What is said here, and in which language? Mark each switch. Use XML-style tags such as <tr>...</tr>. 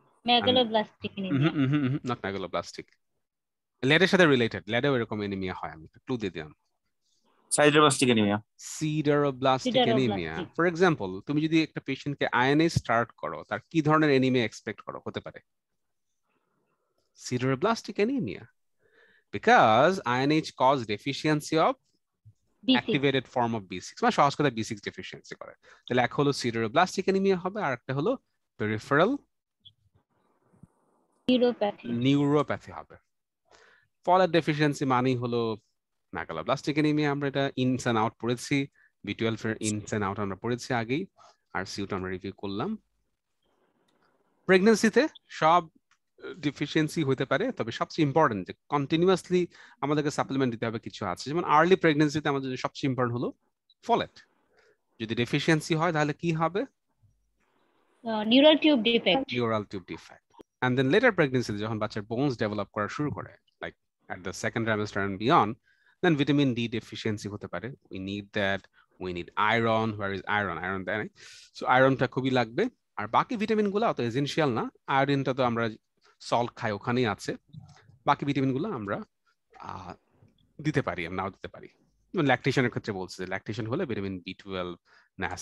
<bn>Megaloblastic anaemia. Not megaloblastic, লেডের সাথে related, লেডেও এরকম anaemia হয়, আমি ক্লু দিয়ে দিলাম। সাইডোপ্লাস্টিক অ্যানিমিয়া। সিডারোব্লাস্টিক অ্যানিমিয়া ফর এক্সাম্পল, তুমি যদি একটা পেশেন্টকে আইএনএ স্টার্ট করো, তার কি ধরনের অ্যানিমিয়া এক্সপেক্ট করো হতে পারে? সিডারোব্লাস্টিক anaemia,</bn> <en>because INH cause deficiency of activated form of B6,</en> <bn>মানে সহজ কথা B6 deficiency করে। তাহলে এক হলো সিডারোব্লাস্টিক অ্যানিমিয়া হবে, আর একটা হলো পেরিফেরাল নিউরোপ্যাথি হবে। ফলেট ডেফিসিয়েন্সি মানেই হলো মেগালোব্লাস্টিক অ্যানিমিয়া, আমরা এটা ইনস এন্ড আউট পড়েছি, B12 এর ইনস এন্ড আউট আমরা পড়েছি আগেই, আর সিউট আমরা রিভিউ করলাম। প্রেগন্যান্সিতে সব ডিফিসিয়েন্সি হতে পারে, তবে সবচেয়ে ইম্পর্টেন্ট যে কন্টিনিউয়াসলি আমাদেরকে সাপ্লিমেন্ট দিতে হবে কিছু আছে, যেমন আর্লি প্রেগন্যান্সিতে আমাদের সবচেয়ে ইম্পর্টেন্ট হলো ফলেট। যদি ডেফিসিয়েন্সি হয় তাহলে কি হবে? Neural tube defect.</bn> <en>And then later pregnancy,</en> <bn>যখন বাচ্চার</bn> <en>bones develop</en> <bn>করা শুরু করে,</bn> <en>like at the second trimester and beyond, then vitamin D deficiency</en> <bn>হতে পারে।</bn> <en>We need that. We need iron. Where is iron?</en> <bn>Iron দেয় নাই, so ironটা খুবই লাগবে। আর বাকি ভিটামিন গুলো অত এসেনশিয়াল না, আয়োডিনটা তো আমরা সল্ট খাই ওখানেই আছে, বাকি ভিটামিন গুলো আমরা দিতে পারি, নাও দিতে পারি। ল্যাকটেশনের ক্ষেত্রে বলছে যে ল্যাকটেশন হলে ভিটামিন B12 না</bn>